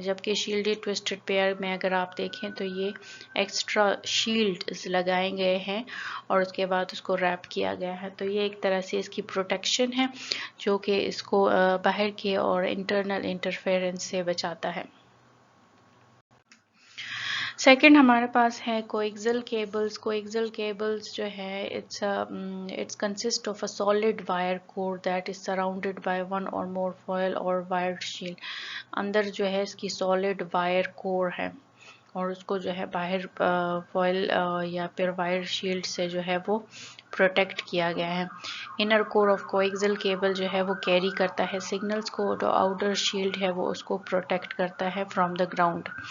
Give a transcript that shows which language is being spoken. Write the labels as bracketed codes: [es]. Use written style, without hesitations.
[ur] جبکہ شیلڈڈ twisted pair میں اگر آپ دیکھیں تو یہ ایکسٹرا شیلڈز لگائے گئے ہیں اور اس کے بعد اس کو ریپ کیا گیا ہے. تو یہ ایک طرح سے اس کی پروٹیکشن ہے جو کہ اس کو باہر کے اور انٹرنل انٹرفیئرنس سے بچاتا ہے. سیکنڈ ہمارے پاس ہے کویکزل کیبلز. کویکزل کیبلز جو ہے [en] it's consist of a solid wire core that is surrounded by one or more foil or wired shield. [ur] اندر جو ہے اس کی [en] solid wire core [ur] ہے اور اس کو جو ہے باہر فوائل یا پھر وائر شیلڈ سے جو ہے وہ پروٹیکٹ کیا گیا ہے. انر کور آف کویکزل کیبل جو ہے وہ کیری کرتا ہے سگنلز کو, جو آؤٹر شیلڈ ہے وہ اس کو پروٹیکٹ کرتا ہے [en] From the ground.